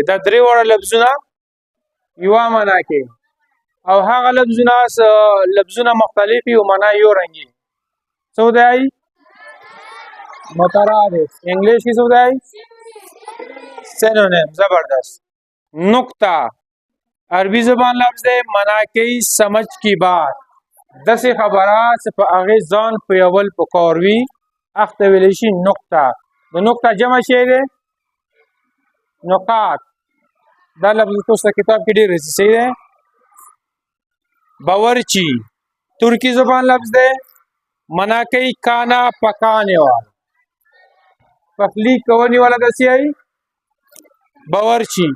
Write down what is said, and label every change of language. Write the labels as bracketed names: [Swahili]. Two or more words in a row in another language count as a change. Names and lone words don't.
[Pashto] دا درې واړه لفظونه یوه معنا کې او هغه لفظونه مختلف او معنا یو رنګي. څه دی؟ مترادف. انګلیش کې څه دی؟ سینونیم. زبردست. نقطه عربي زبان لفظ دی معنا کوي [Urdu] سمجھ کی بات. [Pashto] داسې خبره چې په هغې ځان پویول پکار وي هغه ته ویلی شي نقطه. د نقطه جمع شی دی نقاط. دا لفظ تاسو کتاب کې ډېر راځي. صحیح دی. باورچی ترکی زبان لفظ دی منا کوي [Urdu] کانا پکانے والا [Pashto] پخلی کوونې والا داسې آئی باورچی.